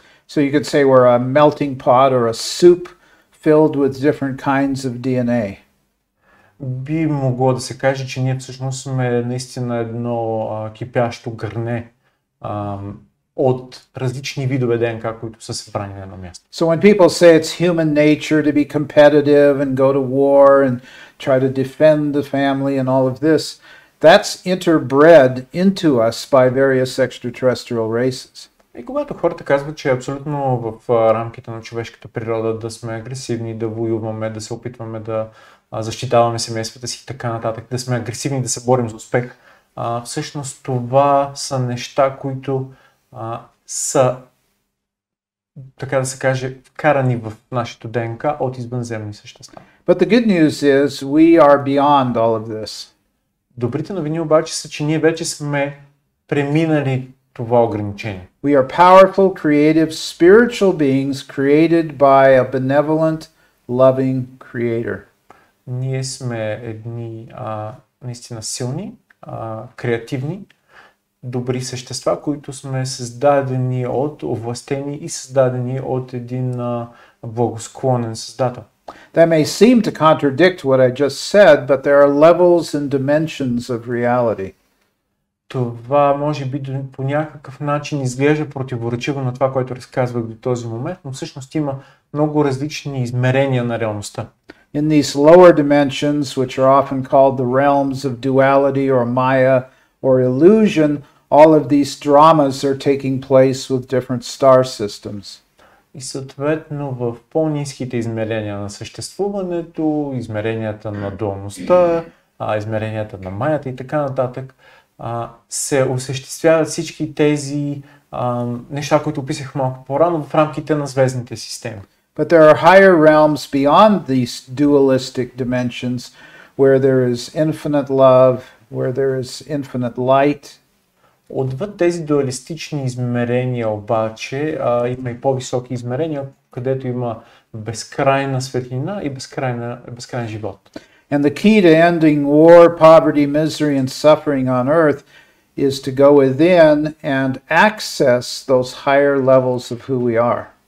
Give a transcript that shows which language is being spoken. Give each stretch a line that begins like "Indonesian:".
English: So you could say we're a melting pot or a soup filled with different kinds of DNA.
Bulgarian: Би могло да се каже, че ние всъщност сме наистина едно кипящо гърне от различни видове ДНК, които са събрани на едно място.
English: So when people say it's human nature to be competitive and go to war and try to defend the family and all of this, that's interbred into us by various extraterrestrial races.
Bulgarian: И когато хората казват, че е абсолютно в рамките на човешката природа да сме агресивни, да воюваме, да се опитваме да защитаваме семействата си и така нататък, да сме агресивни, да се борим за успех, всъщност това са неща, които са, така да се каже, вкарани в нашето ДНК от извънземни същества.
English: But the good news is we are beyond all of this.
Bulgarian: Добрите новини обаче са, че ние вече сме преминали това ограничение.
English: We are powerful, creative, spiritual beings created by a benevolent, loving creator.
Bulgarian: Ние сме едни наистина силни, креативни, добри същества, които сме създадени от овластени и създадени от един благосклонен създател.
English: That may seem to contradict what I just said, but there are levels and dimensions of reality.
Bulgarian: Това може би по някакъв начин изглежда противоречиво на това, което разказвах до този момент, но всъщност има много различни измерения на реалността.
English: In these lower dimensions, which are often called the realms of duality or Maya or illusion, all of these dramas are taking place with different star systems.
Bulgarian: И съответно в по-ниските измерения на съществуването, измеренията на дуалността, измеренията на маята и така нататък, се осъществяват всички тези неща, които описах малко по-рано в рамките на звездните системи.
English: But there are higher realms beyond these dualistic dimensions where there is infinite love, where there is infinite light.
Bulgarian: Отвъд тези дуалистични измерения обаче има и по-високи измерения, където има безкрайна светлина и безкрайен живот.
English: And the key to ending war, poverty, misery and suffering on earth is to go within and access those higher levels of who we are.